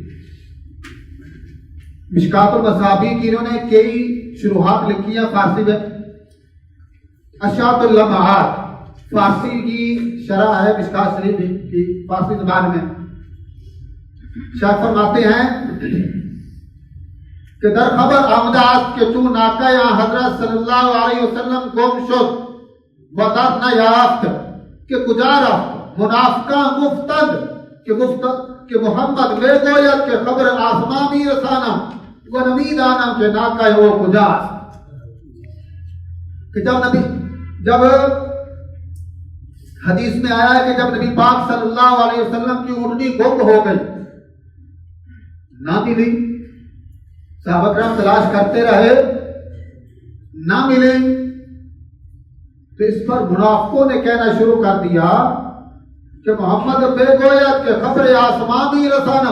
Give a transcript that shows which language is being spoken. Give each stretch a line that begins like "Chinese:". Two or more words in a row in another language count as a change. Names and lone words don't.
Urdu: مشکات المصابیح کی انہوں نے کئی شروحات لکھی ہیں فارسی میں. اشاعت اللمعات فارسی کی شرح ہے مشکات شریف کی فارسی زبان میں. شاہ فرماتے ہیں کہ
Persian: در خبر آمده است که چون ناکه حضرت
Arabic: صلی اللہ علیہ وسلم
Persian: گم شد و در نیافت که کجا رفت. منافقان گفتند که محمد می گوید که خبر آسمان می رسانم و نمی دانم که ناکه او کجاست.
Urdu: کہ جب حدیث میں آیا ہے کہ جب نبی پاک
Arabic: صلی اللہ علیہ وسلم
Urdu: کی اونٹنی گم ہو گئی، نہ ملی، صحابہ کرام تلاش کرتے رہے، نہ ملے، تو اس پر منافقوں نے کہنا شروع کر دیا کہ محمد
Persian: بے گوید کہ خبر آسمان بھی رسانم.